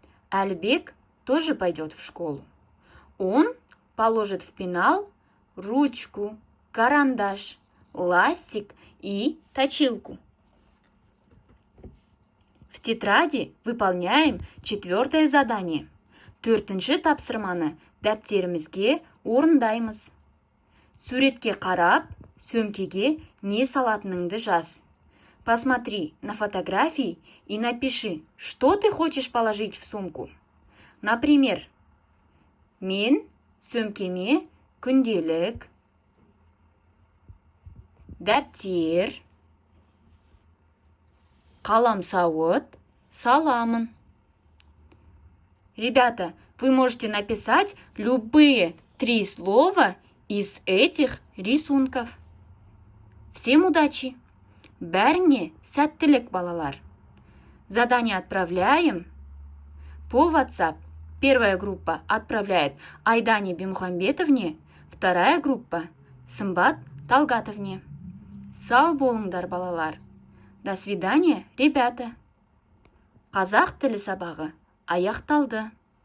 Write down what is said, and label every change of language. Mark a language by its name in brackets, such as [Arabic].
[Russian] Әлібек тоже пойдет в школу. Он положит в пенал ручку, карандаш, ластик и точилку. В тетради выполняем 4-е задание. [Kazakh] 4-ші тапсырманы дәптерімізге орындаймыз. Суретке қарап, сөмкеге не салатыныңды жаз. [Russian] Посмотри на фотографии и напиши, что ты хочешь положить в сумку. [Kazakh] Например, мен сөмкеме күнделік, дәптер, қаламсауыт саламын. [Russian] Ребята, вы можете написать любые 3 слова из этих рисунков. Всем удачи! [Kazakh] Бәріңе сәттілік, балалар. Задание отправляем по WhatsApp. [Russian] Первая группа отправляет Айдане Бимухамбетовне, вторая группа Сымбат Талгатовне. [Kazakh] Сау болыңдар, балалар. До свидания, ребята. Қазақ тілі сабағы аяқталды.